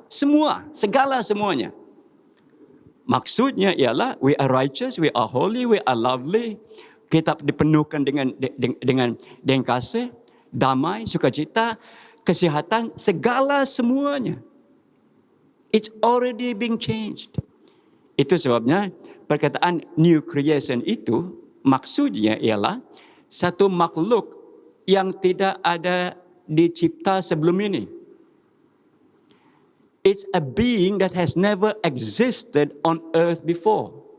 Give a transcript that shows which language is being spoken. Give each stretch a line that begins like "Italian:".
Malay: Semua, segala semuanya. Maksudnya ialah
English: we are righteous, we are holy, we are lovely.
Malay: Kita dipenuhkan dengan kasih, damai, sukacita, kesehatan, segala semuanya.
English: It's already being changed.
Malay: Itu sebabnya perkataan new creation itu maksudnya ialah satu makhluk yang tidak ada dicipta sebelum ini.
English: It's a being that has never existed on earth before.